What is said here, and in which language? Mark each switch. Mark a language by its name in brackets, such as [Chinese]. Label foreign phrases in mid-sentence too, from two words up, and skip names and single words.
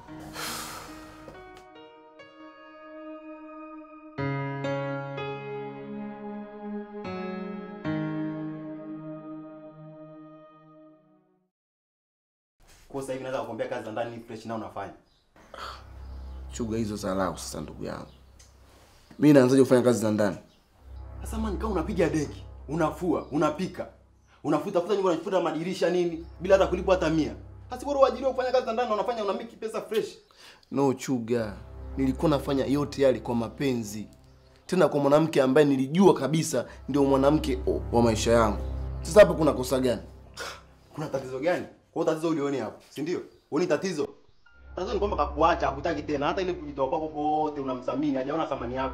[Swahili] Kwa sasa hivi naweza kukuambia kazi za ndani ni fresh na unafanya. Chuga hizo dharau sasa ndugu yangu. Mimi naanzaje kufanya kazi za ndani? Sasa man kama unapiga deki, unafua, unapika. Unafuta nyumba, unafuta madirisha nini bila hata kulipwa hata 100. Sasa bora uajiriwe kufanya kazi za ndani na unafanya una make pesa fresh. No Chuga. Nilikuwa nafanya yote yale kwa mapenzi. Tena kwa mwanamke ambaye nilijua kabisa ndio mwanamke wa maisha yangu. Sasa hapo kuna kosa gani? Kuna tatizo gani? Kwa tatizo ulione hapo, si ndio? Uone tatizo. Tatizo ni kwamba kakuacha, hakutaki tena. Hata ile kujitoa kwako pote unamsamini, hajaona thamani yako.